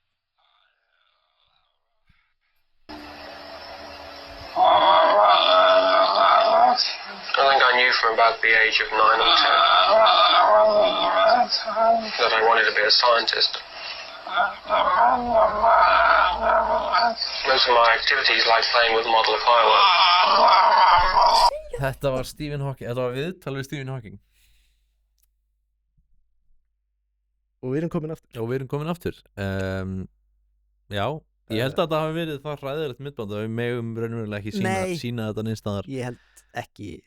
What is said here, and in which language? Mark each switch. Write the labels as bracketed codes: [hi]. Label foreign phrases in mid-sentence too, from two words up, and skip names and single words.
[en] I think I knew from about the age of 9 or 10 that I wanted to be a scientist. Most of my activities like playing with a model of fireworks. [is] Þetta var Stephen Hawking, þetta var viðtal við Stephen Hawking. og við erum komin aftur. Og við erum komin aftur. Já, ég held að þetta hafi verið það hræðilegt myndband að við megum raunverulega ekki Nei. sína þetta neins staðar. Ég held ekki.